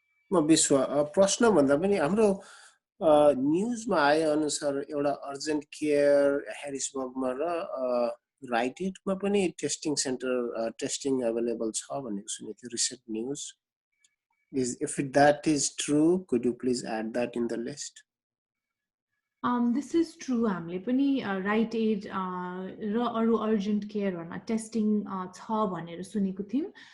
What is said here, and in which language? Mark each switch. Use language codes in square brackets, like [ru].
[ne] म विश्व। प्रश्न भन्दा पनि हाम्रो न्युजमा आए अनुसार एउटा अर्जेन्ट केयर ह्यारिसबर्गमा र राइटेडमा पनि टेस्टिङ सेन्टर टेस्टिङ अवेलेबल छ भनेको सुनेको थिएँ, recent news. [en] If that is true, could you please add that in the list? This is true. [ne] हामीले पनि राइट एड र अरू अर्जेन्ट केयरमा टेस्टिङ छ भनेर सुनेको थियौँ।